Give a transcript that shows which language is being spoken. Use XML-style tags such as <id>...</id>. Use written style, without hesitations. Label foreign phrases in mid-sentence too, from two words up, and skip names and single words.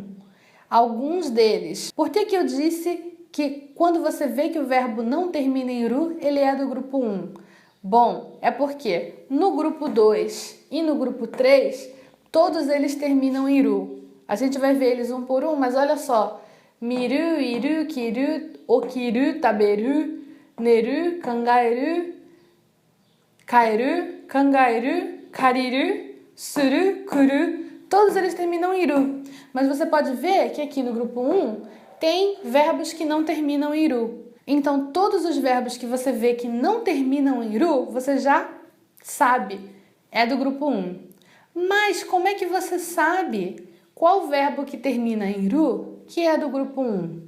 <pt>Alguns deles. Por que eu disse que quando você vê que o verbo não termina em ru, ele é do grupo 1? Bom, é porque no grupo 2 e no grupo 3, todos eles terminam em ru. A gente vai ver eles um por um, mas olha só.</pt> <ja>見る、いる、着る、起きる、食べる、寝る、考える、変える、考える、借りる、する, kuru.</ja> <pt>Todos eles terminam em ru. Mas você pode ver que aqui no grupo 1 tem verbos que não terminam em ru. Então, todos os verbos que você vê que não terminam em ru, você já sabe, é do grupo 1. Mas como é que você sabe qual verbo que termina em ru que é do grupo 1?</pt>